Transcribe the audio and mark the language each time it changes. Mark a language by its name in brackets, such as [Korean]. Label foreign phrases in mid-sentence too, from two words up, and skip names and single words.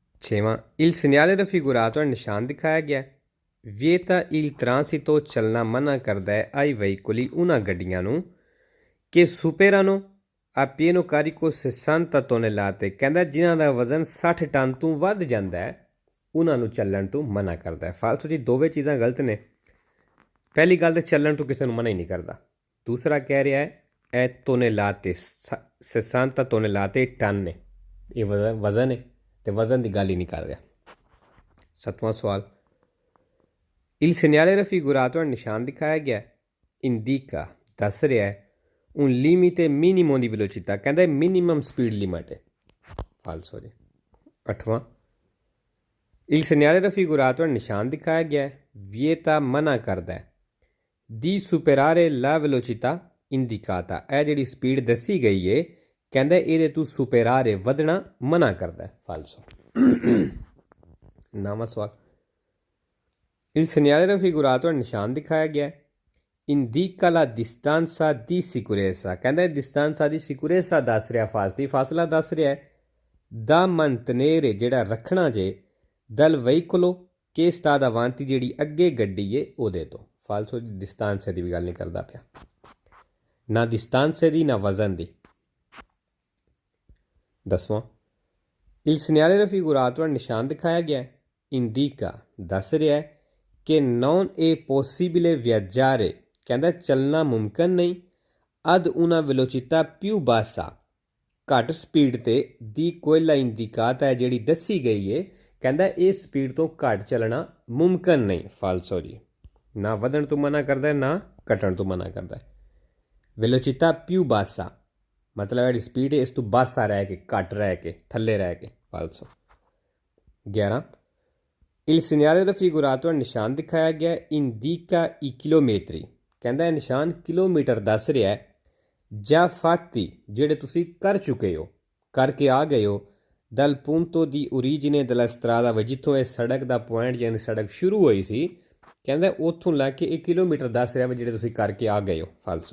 [Punjabi] छेवां, [Italian] il segnale raffigurato è [Punjabi] ਨਿਸ਼ਾਨ ਦਿਖਾਇਆ ਗਿਆ ਹੈ। [Italian] vieta il transito [Punjabi] ਚੱਲਣਾ ਮਨਾ ਕਰਦਾ ਹੈ [Italian] ai veicoli una [Punjabi] ਗੱਡੀਆਂ ਨੂੰ ਕਿ [Italian] superano a pieno carico 60 tonnellate, [Punjabi] ਕਹਿੰਦਾ ਜਿਨ੍ਹਾਂ ਦਾ ਵਜ਼ਨ 60 ਟਨ ਤੋਂ ਵੱਧ ਜਾਂਦਾ ਹੈ ਉਹਨਾਂ ਨੂੰ ਚੱਲਣ ਤੋਂ ਮਨਾ ਕਰਦਾ ਹੈ। ਫਾਲਤੂ ਜੀ ਦੋਵੇਂ ਚੀਜ਼ਾਂ ਗਲਤ ਨੇ। ਪਹਿਲੀ ਗੱਲ ਤਾਂ ਚੱਲਣ ਤੋਂ ਕਿਸੇ ਨੂੰ ਮਨਾ ਹੀ ਨਹੀਂ ਕਰਦਾ। ਦੂਸਰਾ ਕਹਿ ਰਿਹਾ ਹੈ ਇਹ ਤੋਨੇਲਾਤੇ 60 ਤੋਨੇਲਾਤੇ ਟਨ ਨੇ, ਇਹ ਵਜ਼ਨ ਹੈ ਤੇ ਵਜ਼ਨ ਦੀ ਗੱਲ ਹੀ ਨਹੀਂ ਕਰ ਰਿਹਾ। 7ਵਾਂ ਸਵਾਲ, [Italian] il segnale raffigurato [Punjabi] ਨਿਸ਼ਾਨ ਦਿਖਾਇਆ ਗਿਆ ਇੰਡੀਕਾ ਦੱਸ ਰਿਹਾ ਹੈ [Italian] un limite minimo di velocità, [Punjabi] ਕਹਿੰਦਾ [English] minimum speed limit [Punjabi] ਹੈ। ਫਾਲਸੋ ਜੀ। 8ਵਾਂ, [Italian] il segnale raffigurato [Punjabi] ਨਿਸ਼ਾਨ ਦਿਖਾਇਆ ਗਿਆ vieta ਮਨਾ ਕਰਦਾ ਹੈ [Italian] di superare la velocità indicata, [Punjabi] ਇਹ ਜਿਹੜੀ ਸਪੀਡ ਦੱਸੀ ਗਈ ਹੈ ਕਹਿੰਦਾ ਇਹਦੇ ਤੋਂ ਸੁਪਰਾਰੇ ਵਧਣਾ ਮਨਾ ਕਰਦਾ ਹੈ। ਫਾਲਸੋ। 9ਵਾਂ ਸਵਾਲ, [Italian] il segnale raffigurato [Punjabi] ਨਿਸ਼ਾਨ ਦਿਖਾਇਆ ਗਿਆ [Italian] indica la distanza di sicurezza, [Punjabi] ਕਹਿੰਦਾ [Italian] distanza di sicurezza [Punjabi] ਦੱਸ ਰਿਹਾ, ਫਾਸਲਾ ਦੱਸ ਰਿਹਾ [Italian] da mantenere [Punjabi] ਜਿਹੜਾ ਰੱਖਣਾ ਜੇ [Italian] dal veicolo che sta davanti [Punjabi] ਜਿਹੜੀ ਅੱਗੇ ਗੱਡੀ ਏ ਉਹਦੇ ਤੋਂ। ਫਾਲਸੋ ਦੀ distanza ਦੀ ਵੀ ਗੱਲ ਨਹੀਂ ਕਰਦਾ ਪਿਆ, ਨਾ distanza ਦੀ ਨਾ ਵਜ਼ਨ ਦੀ। 10ਵਾਂ, [Italian] il segnale raffigurato [Punjabi] ਨਿਸ਼ਾਨ ਦਿਖਾਇਆ ਗਿਆ indica ਦੱਸ ਰਿਹਾ ਕਿ [Italian] non è possibile viaggiare, [Punjabi] ਕਹਿੰਦਾ ਚੱਲਣਾ ਮੁਮਕਿਨ ਨਹੀਂ [Italian] ad una velocità più bassa, [Punjabi] ਘੱਟ ਸਪੀਡ ਤੇ [Italian] di quella indicata [Punjabi] ਹੈ ਜਿਹੜੀ ਦੱਸੀ ਗਈ ਹੈ ਕਹਿੰਦਾ ਇਸ ਸਪੀਡ ਤੋਂ ਘੱਟ ਚੱਲਣਾ ਮੁਮਕਿਨ ਨਹੀਂ। ਫਾਲਸੋ ਜੀ। ਨਾ ਵਧਣ ਤੋਂ ਮਨਾ ਕਰਦਾ ਨਾ ਘਟਣ ਤੋਂ ਮਨਾ ਕਰਦਾ। [Italian] velocità più bassa [Punjabi] ਮਤਲਬ ਜਿਹੜੀ ਸਪੀਡ ਹੈ ਇਸ ਤੋਂ ਬਾਸਾ ਰਹਿ ਕੇ, ਘੱਟ ਰਹਿ ਕੇ, ਥੱਲੇ ਰਹਿ ਕੇ। ਫਾਲਸੋ। 11, [Italian] il segnale raffigurato [Punjabi] ਨਿਸ਼ਾਨ ਦਿਖਾਇਆ ਗਿਆ [Italian] indica i chilometri, [Punjabi] ਕਹਿੰਦਾ ਇਹ ਨਿਸ਼ਾਨ ਕਿਲੋਮੀਟਰ ਦੱਸ ਰਿਹਾ ਹੈ ਜਾਂ ਫਾਤੀ ਜਿਹੜੇ ਤੁਸੀਂ ਕਰ ਚੁੱਕੇ ਹੋ, ਕਰਕੇ ਆ ਗਏ ਹੋ [Italian] dal punto di origine della strada, [Punjabi] ਜਿੱਥੋਂ ਇਹ ਸੜਕ ਦਾ ਪੁਆਇੰਟ ਯਾਨੀ ਸੜਕ ਸ਼ੁਰੂ ਹੋਈ ਸੀ ਕਹਿੰਦਾ ਉੱਥੋਂ ਲੈ ਕੇ 1 ਕਿਲੋਮੀਟਰ ਦੱਸ ਰਿਹਾ ਵਾ ਜਿਹੜੇ ਤੁਸੀਂ ਕਰਕੇ ਆ ਗਏ ਹੋ। ਫਾਲਸੋ।